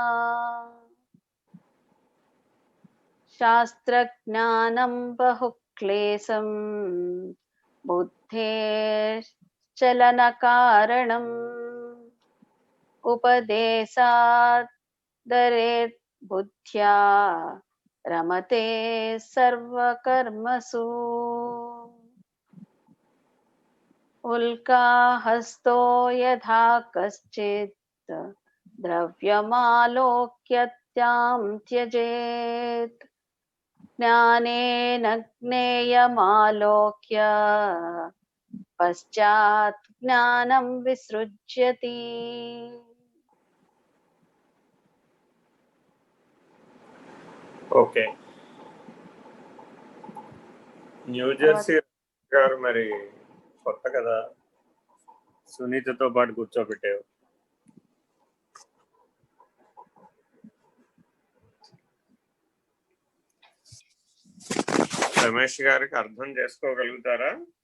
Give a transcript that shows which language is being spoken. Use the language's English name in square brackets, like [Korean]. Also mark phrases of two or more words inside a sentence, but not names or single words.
[Sanskrit] शास्त्रज्ञानं बहुक्लेशं बुद्धेश्चलनकारणम् उपदेशादरेत् बुद्ध्या रमते सर्वकर्मसु उल्काहस्तो यथा कश्चित् द्रव्यमालोक्यत्यां त्यजेत् ज्ञानेन ज्ञेयमालोक्य पश्चात् ज्ञानं विसृज्यति [Telugu] ఓకే న్యూజెర్సీ గారు మరి కొత్త కదా సునీతతో పాటు కూర్చోబెట్టావు రమేష్ గారికి అర్థం చేసుకోగలుగుతారా?